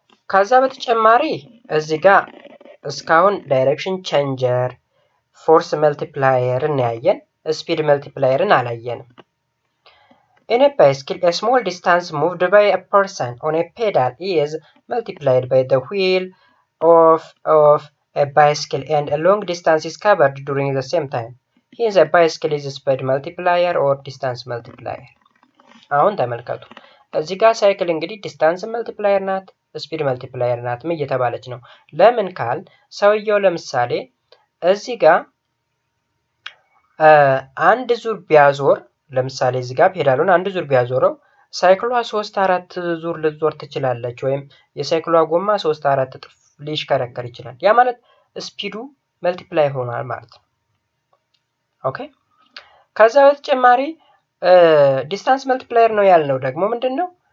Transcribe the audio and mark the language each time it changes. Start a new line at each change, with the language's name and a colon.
Amharic: ከዛ በተጨማሪ እዚህ ጋር እስካሁን ዳይሬክሽን ቼንጀር፣ ፎርስ መልቲፕላየር እናያየን፣ ስፒድ መልቲፕላየርን አላየንም።
English: In a bicycle, a small distance moved by a person on a pedal is multiplied by the wheel of a bicycle, and a long distance is covered during the same time. Hence, a bicycle is a speed multiplier or distance multiplier.
Amharic: አሁን ተመልከቱ እዚህ ጋር ሳይክል እንግዲህ ዲስታንስ መልቲፕላየር ናት፣ ስፒድ መልቲፕላየር ናት እየተባለች ነው። ለምን ካል ሰውየው ለምሳሌ እዚህ ጋር አንድ ዙር ቢያዞር፣ ለምሳሌ እዚህ ጋር ፔዳሉን አንድ ዙር ቢያዞረው ሳይክሏ 3-4 ዙር ልትዞር ትችላለች፣ ወይም የሳይክሏ ጎማ 3-4 እጥፍ ሊሽከረከር ይችላል። ያ ማለት ስፒዱ መልቲፕላይ ሆኗል ማለት ነው። ኦኬ ከዛ በተጨማሪ ዲስታንስ መልቲፕላየር ነው ያልነው ደግሞ ምንድነው?